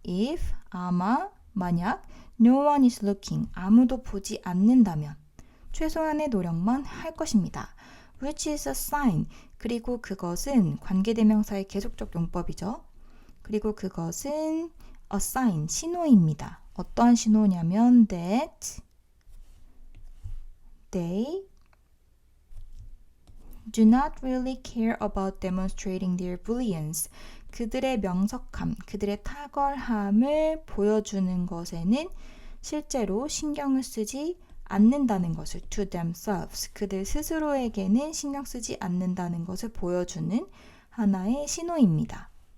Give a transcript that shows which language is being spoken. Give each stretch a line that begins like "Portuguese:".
Korean: if, 아마, 만약,
English: no one is looking,
Korean: 아무도 보지 않는다면 최소한의 노력만 할 것입니다.
English: which is a sign,
Korean: 그리고 그것은 관계대명사의 계속적 용법이죠. 그리고 그것은 a sign, 신호입니다. 어떠한 신호냐면
English: that they do not really care about demonstrating their brilliance.
Korean: 그들의 명석함, 그들의 탁월함을 보여주는 것에는 실제로 신경을 쓰지 않는다는 것을
English: to themselves,
Korean: 그들 스스로에게는 신경 쓰지 않는다는 것을 보여주는 하나의 신호입니다.